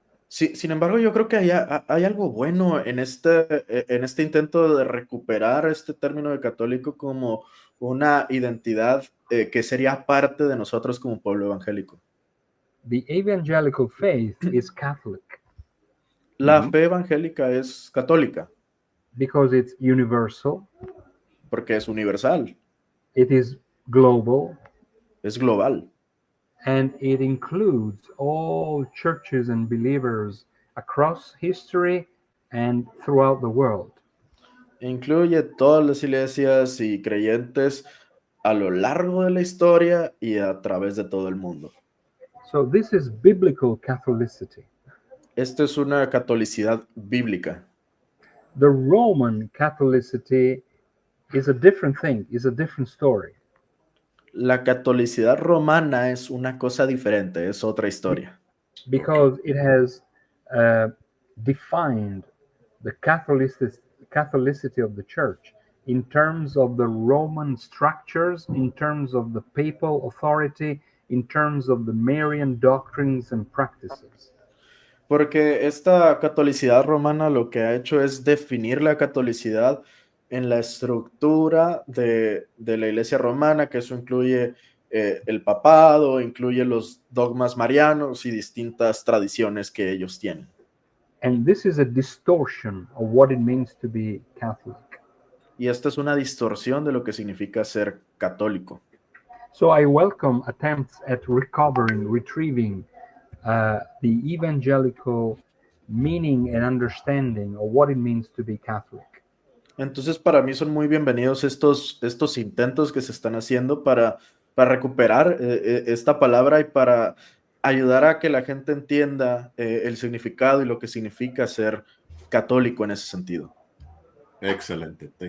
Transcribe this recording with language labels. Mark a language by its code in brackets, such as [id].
[es] Sí, sin embargo, yo creo que hay algo bueno en este intento de recuperar este término de católico como una identidad que sería parte de nosotros como pueblo evangélico. [en] The evangelical faith is Catholic [es] La fe evangélica es católica [en] because it's universal, [es] porque es universal, [en] it is global, [es] es global. [en] and it includes all churches and believers across history and throughout the world. [es] Incluye todas las iglesias y creyentes a lo largo de la historia y a través de todo el mundo. [en] So this is biblical Catholicity. [es] Esta es una catolicidad bíblica. [en] The Roman Catholicity is a different thing, is a different story. [es] La catolicidad romana es una cosa diferente, es otra historia. [en] Because it has defined the Catholicity of the church in terms of the Roman structures, in terms of the papal authority, in terms of the Marian doctrines and practices. [es] Porque esta catolicidad romana lo que ha hecho es definir la catolicidad en la estructura de la iglesia romana, que eso incluye el papado, incluye los dogmas marianos y distintas tradiciones que ellos tienen. [en] And this is a distortion of what it means to be Catholic. [es] Y esta es una distorsión de lo que significa ser católico. [en] So I welcome attempts at retrieving the evangelical meaning and understanding of what it means to be Catholic. [es] Entonces, para mí son muy bienvenidos estos intentos que se están haciendo para recuperar esta palabra y para ayudar a que la gente entienda el significado y lo que significa ser católico en ese sentido. Excelente.